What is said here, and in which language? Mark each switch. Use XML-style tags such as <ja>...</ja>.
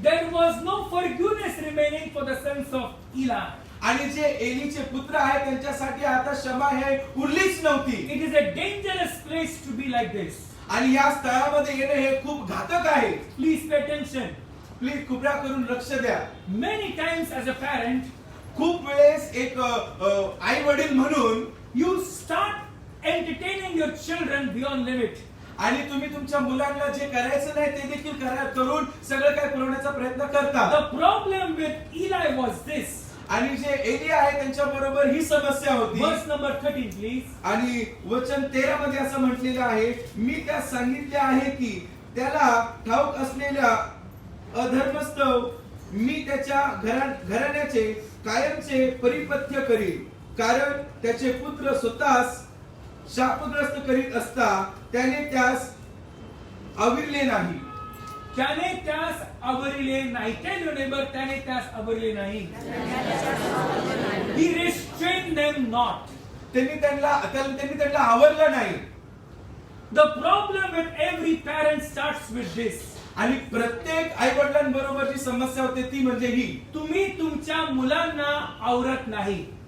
<en>There was no forgiveness remaining for the sons of Eli.</en> <mr>आणि जे एलीचे पुत्र आहेत त्यांच्यासाठी आता क्षमा हे उरलीच नव्हती.</mr> <en>It is a dangerous place to be like this.</en> <mr>आणि या स्थळामध्ये येणे हे खूप घातक आहे.</mr> <en>Please pay attention.</en> <mr>प्लीज कृपया करून लक्ष द्या.</mr> <en>Many times as a parent,</en> <mr>खूप वेळेस एक आई वडील म्हणून</mr> <en>you start entertaining your children beyond limit.</en> <mr>आणि तुम्ही तुमच्या मुलांना जे करायचं नाही ते देखील करून सगळं काही पुरवण्याचा प्रयत्न करता.</mr> <en>The problem with Eli was this.</en> <mr>आणि जे एली आहे त्यांच्या बरोबर ही समस्या होती.</mr> <en>Verse number 13, please.</en> <mr>आणि वचन 13 मध्ये असं म्हटलेलं आहे, मी त्यास सांगितले आहे की त्याला ठाऊक असलेल्या अधर्मस्तव मी त्याच्या घराण्याचे कायमचे परिपथ्य करीन, कारण त्याचे पुत्र स्वतःच शापग्रस्त करीत असता त्याने त्यास अविरले नाही. त्याने त्यास आवरले नाही.</mr> <en>Tell your neighbor,</en> <mr>त्याने त्यास आवरले नाही.</mr> <en>He restrained them not.</en> <mr>त्यांनी त्यांना आवरलं नाही.</mr> <en>The problem with every parent starts with this.</en> <mr>आणि प्रत्येक आई वडिलांबरोबर जी समस्या होते ती म्हणजे ही, तुम्ही तुमच्या मुलांना आवरत नाही.</mr>